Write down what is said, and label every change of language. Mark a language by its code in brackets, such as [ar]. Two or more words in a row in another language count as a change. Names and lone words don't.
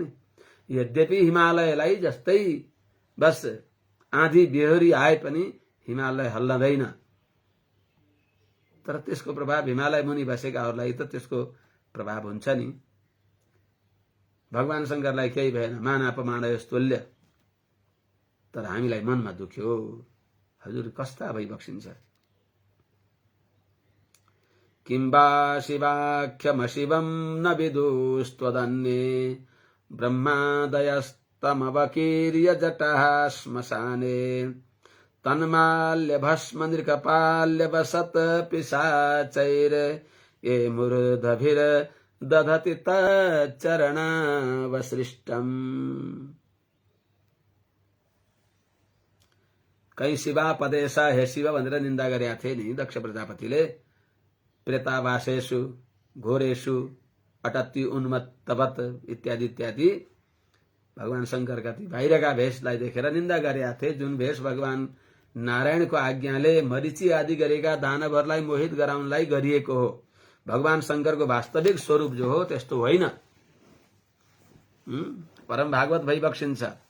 [ne] यद्यपि हिमालयलाई जस्तै बस आँधी बेहोरी आए पनि हिमालय हल्लदैन, तर त्यसको प्रभाव हिमालय मुनि बसेकाहरूलाई त त्यसको प्रभाव हुन्छ नि। भगवान शंकरलाई केही भएन, मान अपमान तुल्य, तर हामीलाई मनमा दुख्यो। हजुर कस्ता भइबक्सिन्छ। [sa] किम्बा शिवाख्यमशिवं न विदुस्त्वदन्ये ब्रह्मादयस्तमवकीर्य जटः श्मशाने तन्माल्यभस्म नृकपाल्यवसत् पिशाचैर ये मूर्धभिर्दधति तच्चरणावसृष्टम्। [ne] कई शिवा पदेश, हे शिव भनेर निन्दा गरेका थिए नि दक्ष प्रजापतिले। [sa] प्रेतावासेषु घोरेषु अटत्ति उन्मत्तवत इत्यादि इत्यादि [ne] भगवान शंकरका ती बाहिरका भेषलाई देखेर निन्दा गरेका थिए, जुन भेष भगवान नारायणको आज्ञाले मरीचि आदि गरेका दानवहरूलाई मोहित गराउनलाई गरिएको हो। भगवान शंकरको वास्तविक स्वरूप जो हो त्यस्तो होइन। परम भागवत भइबक्सिन्छ।